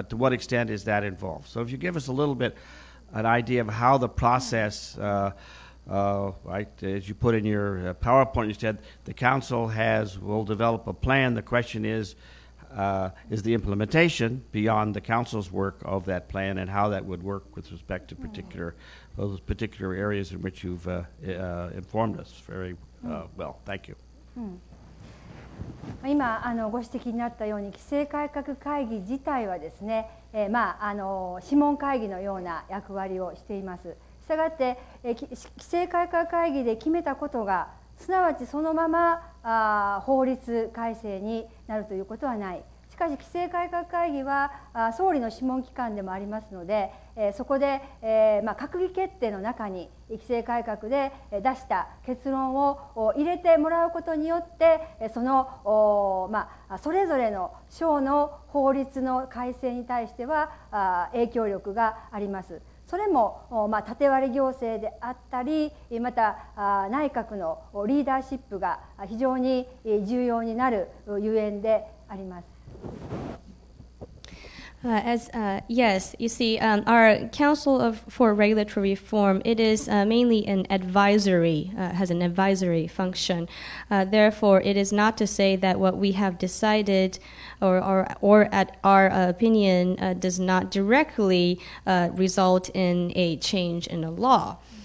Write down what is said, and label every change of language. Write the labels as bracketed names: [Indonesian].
[English] But to what extent is that involved? So if you give us a little bit an idea of how the process, right, as you put in your PowerPoint, you said the council will develop a plan. The question is the implementation beyond the council's work of that plan, and how that would work with respect to those particular areas in which you've informed us very well. Thank you. [Japanese] 今ご指摘になったように規制改革会議自体はですね、諮問会議のような役割をしています。したがって規制改革会議で決めたことがすなわちそのまま法律改正になるということはない。しかし規制改革会議は総理の諮問機関でもありますので、そこで閣議決定の中に規制改革で出した結論を入れてもらうことによってそれぞれの省の法律の改正に対しては影響力があります。それも縦割り行政であったり、また内閣のリーダーシップが非常に重要になるゆえんであります。 [English] Yes, you see, our Council for Regulatory Reform, it is mainly has an advisory function. Therefore, it is not to say that what we have decided or at our opinion does not directly result in a change in the law.